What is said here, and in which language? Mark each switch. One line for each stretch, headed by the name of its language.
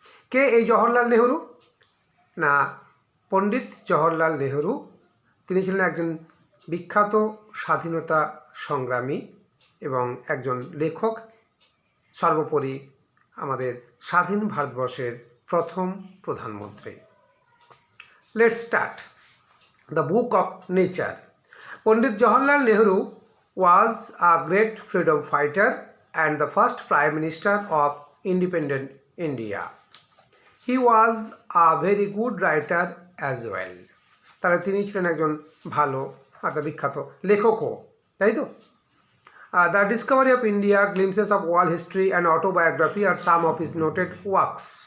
Bangla: কে এই জওহরলাল নেহরু? না, পণ্ডিত জওহরলাল নেহরু তিনি ছিলেন একজন বিখ্যাত স্বাধীনতা সংগ্রামী এবং একজন লেখক, সর্বোপরি আমাদের স্বাধীন ভারতবর্ষের প্রথম প্রধানমন্ত্রী।
English: Let's start the book of nature. Pandit Jawaharlal Nehru was a great freedom fighter and the first Prime Minister of independent India. He was a very good writer as well.
Bangla: তাহলে তিনি ছিলেন একজন ভালো একটা বিখ্যাত লেখকও, তাই তো?
English: The discovery of India, glimpses of world history and autobiography আর some of his noted works.